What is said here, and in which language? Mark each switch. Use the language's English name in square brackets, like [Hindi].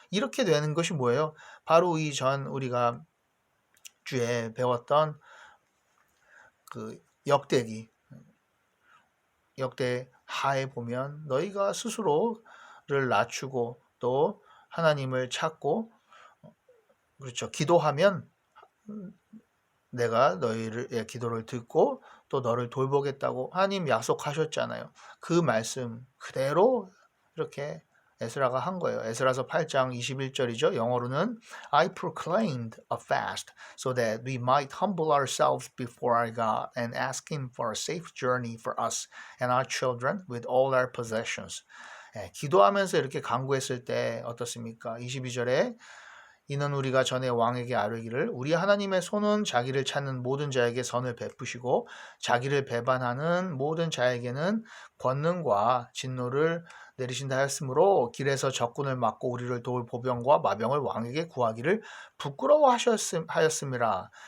[Korean] 이렇게 되는 것이 뭐예요? 바로 이전 우리가 주에 배웠던 그 역대 하에 보면 너희가 스스로를 낮추고 또 하나님을 찾고 그렇죠. 기도하면 내가 너희의 기도를 듣고 또 너를 돌보겠다고 하나님 약속하셨잖아요. 그 말씀 그대로 이렇게 에스라가 한 거예요. 에스라서 8장 21절이죠. 영어로는 [English] I proclaimed a fast so that we might humble ourselves before our God and ask Him for a safe journey for us and our children with all our possessions. [Korean] 기도하면서 이렇게 간구했을 때 어떻습니까? 22절에 이는 우리가 전에 왕에게 아뢰기를 우리 하나님의 손은 자기를 찾는 모든 자에게 선을 베푸시고 자기를 배반하는 모든 자에게는 권능과 진노를 내리신다 하였으므로 길에서 적군을 막고 우리를 도울 보병과 마병을 왕에게 구하기를 부끄러워하였음이라.